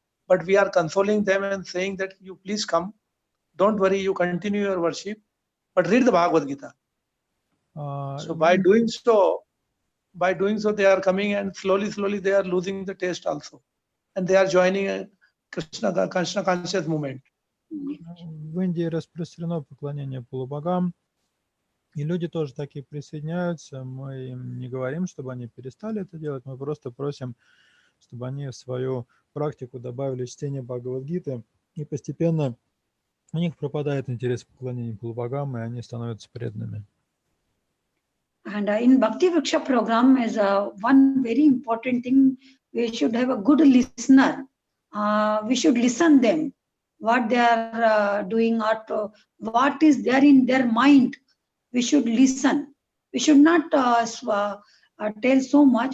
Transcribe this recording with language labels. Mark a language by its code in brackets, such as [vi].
[en] But we are consoling them and saying that you please come. Don't worry, you continue your worship, but read the Bhagavad Gita. So by doing so, they are coming and slowly they are losing the taste also. And they are joining a Krishna conscious movement. [ru] В Индии распространено поклонение полубогам, и люди тоже такие присоединяются. Мы им не говорим, чтобы они перестали это делать, мы просто просим, чтобы они в свою практику добавили чтение Бхагавад-гиты, и постепенно у них пропадает интерес к поклонению полубогам, и они становятся преданными. [en] And in Bhakti Vriksha program is one very important thing. We should have a good listener. We should listen them, what they are doing, or what is there in their mind. We should listen. We should not tell so much.